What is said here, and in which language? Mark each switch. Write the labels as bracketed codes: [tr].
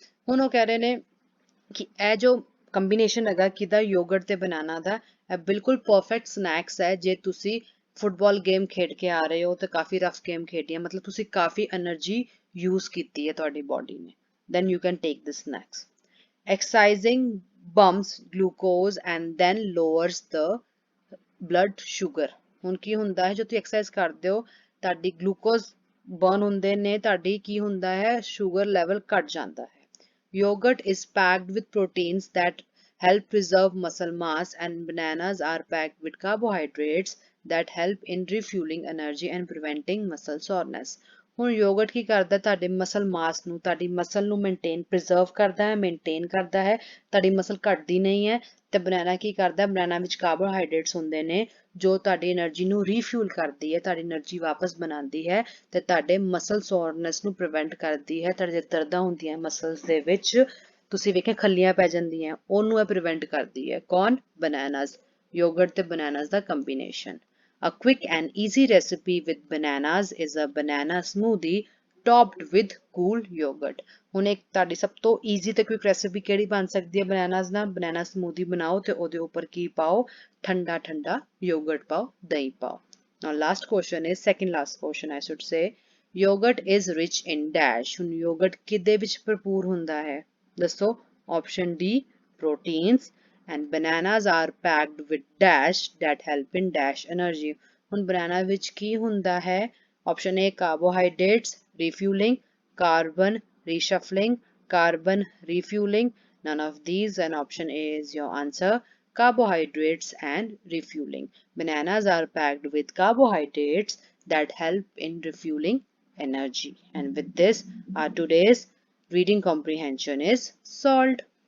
[pa] ਹੁਣ ਉਹ ਕਹਿ ਰਹੇ ਨੇ ਕਿ ਇਹ ਜੋ ਕੰਬੀਨੇਸ਼ਨ ਹੈਗਾ ਕਿਹਦਾ, ਯੋਗਰਟ ਤੇ ਬਨਾਨਾ ਦਾ, ਇਹ ਬਿਲਕੁਲ ਪਰਫੈਕਟ ਸਨੈਕਸ ਹੈ ਜੇ ਤੁਸੀਂ ਫੁੱਟਬਾਲ ਗੇਮ ਖੇਡ ਕੇ ਆ ਰਹੇ ਹੋ ਤੇ ਕਾਫੀ ਰਫ ਗੇਮ ਖੇਡੀ ਹੈ, ਮਤਲਬ ਤੁਸੀਂ ਕਾਫੀ એનર્ਜੀ ਯੂਜ਼ ਕੀਤੀ ਹੈ ਤੁਹਾਡੀ ਬੋਡੀ ਨੇ, [en] then you can take the snacks। Exercising bumps glucose and then lowers the blood sugar। [pa] ਹੁਣ ਕੀ ਹੁੰਦਾ ਹੈ, ਜੋ ਤੁਸੀਂ ਐਕਸਰਸਾਈਜ਼ ਕਰਦੇ ਹੋ ਤੁਹਾਡੀ ਗਲੂਕੋਜ਼ ਬਰਨ ਹੁੰਦੇ ਨੇ, ਤੁਹਾਡੀ ਕੀ ਹੁੰਦਾ ਹੈ ਸ਼ੂਗਰ ਲੈਵਲ ਘਟ ਜਾਂਦਾ ਹੈ। [en] Yogurt is packed with proteins that help preserve muscle mass and bananas are packed with carbohydrates that help in refueling energy and preventing muscle soreness। [pa] ਹੁਣ ਯੋਗਰਟ ਕੀ ਕਰਦਾ, ਤੁਹਾਡੇ ਮਸਲ ਮਾਸ ਨੂੰ, ਤੁਹਾਡੀ ਮਸਲ ਨੂੰ ਪ੍ਰੀਜ਼ਰਵ ਕਰਦਾ ਹੈ, ਮੇਨਟੇਨ ਕਰਦਾ ਹੈ, ਤੁਹਾਡੀ ਮਸਲ ਘਟਦੀ ਨਹੀਂ ਹੈ। ਤੇ ਬਨਾਨਾ ਕੀ ਕਰਦਾ, ਬਨਾਨਾ ਵਿੱਚ ਕਾਰਬੋਹਾਈਡਰੇਟਸ ਹੁੰਦੇ ਨੇ ਜੋ ਤੁਹਾਡੀ એનર્ਜੀ ਨੂੰ ਰੀਫਿਊਲ ਕਰਦੀ ਹੈ, ਤੁਹਾਡੀ એનર્ਜੀ ਵਾਪਸ ਬਣਾਉਂਦੀ ਹੈ ਤੇ ਤੁਹਾਡੇ ਮਸਲ ਸੋਰਨੈਸ ਨੂੰ ਪ੍ਰੀਵੈਂਟ ਕਰਦੀ ਹੈ। ਤੁਹਾਡੇ ਦਰਦਾਂ ਹੁੰਦੀਆਂ ਮਸਲਸ ਦੇ ਵਿੱਚ, ਤੁਸੀਂ ਵੇਖਿਆ ਖੱਲੀਆਂ ਪੈ ਜਾਂਦੀਆਂ, ਉਹਨੂੰ ਇਹ ਪ੍ਰੀਵੈਂਟ ਕਰਦੀ ਹੈ। ਕੌਣ? ਬਨਾਨਾਸ। ਯੋਗਰਟ ਤੇ bananas ਦਾ combination. [en] A quick and easy recipe with bananas is a banana smoothie topped with cool yogurt. [pa] ਹੁਣ ਇੱਕ ਤੁਹਾਡੀ ਸਭ ਤੋਂ ਈਜ਼ੀ ਤੇ ਕੁਇਕ ਰੈਸਿਪੀ ਕਿਹੜੀ ਬਣ ਸਕਦੀ ਹੈ ਬਨਾਨਾਸ ਨਾਲ? ਬਨਾਨਾ ਸਮੂਦੀ ਬਣਾਓ ਤੇ ਉਹਦੇ ਉੱਪਰ ਕੀ ਪਾਓ? ਠੰਡਾ ਠੰਡਾ ਯੋਗਰਟ ਪਾਓ, ਦਹੀਂ ਪਾਓ। [en] Now last question is, second last question I should say, yogurt is rich in dash. [pa] ਹੁਣ ਯੋਗਰਟ ਕਿਹਦੇ ਵਿੱਚ ਭਰਪੂਰ ਹੁੰਦਾ ਹੈ? ਦੱਸੋ। [en] Option D, proteins, and bananas are packed with dash that help in dash energy. [pa] ਹੁਣ banana ਵਿੱਚ ਕੀ ਹੁੰਦਾ ਹੈ? [en] Option A, carbohydrates refueling, carbon reshuffling, carbon refueling, none of these, and option A is your answer, carbohydrates and refueling. Bananas are packed with carbohydrates that help in refueling energy. And with this, our today's reading comprehension is solved.